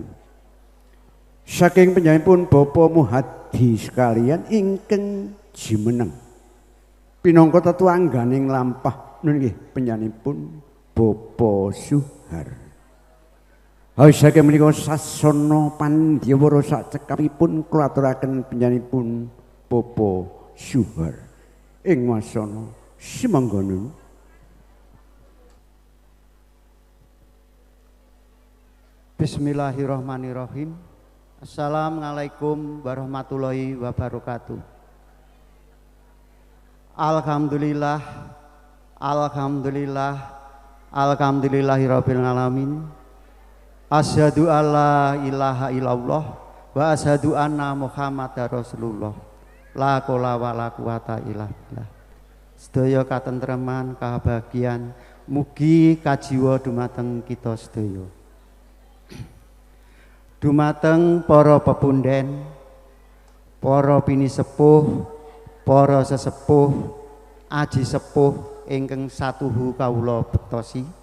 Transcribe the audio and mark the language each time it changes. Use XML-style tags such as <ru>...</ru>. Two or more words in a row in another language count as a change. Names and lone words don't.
<jv>Saking panjenenganipun Bapak Muhadi sekalian ingkang jumeneng pinangka tetuangganing lampah nggih panjenenganipun Bapak Suhar. Saking menika sasana pandhyawara sak cekapipun kula aturaken panjenenganipun Bapak Suhar ing wasana semangga nun.</jv> <ar>بسم الله الرحمن الرحيم. السلام عليكم ورحمة الله وبركاته. الحمد لله، الحمد لله، الحمد لله رب العالمين. أشهد أن لا إله إلا الله وأشهد أن محمدا رسول الله. لا حول ولا قوة إلا بالله.</ar> <jv>Sedaya katentreman kabahagiaan mugi kajiwa dumateng kita sedaya. Dumateng para pepunden, para pinisepuh, para sesepuh, aji sepuh ingkang satuhu kawula bektosi.</jv>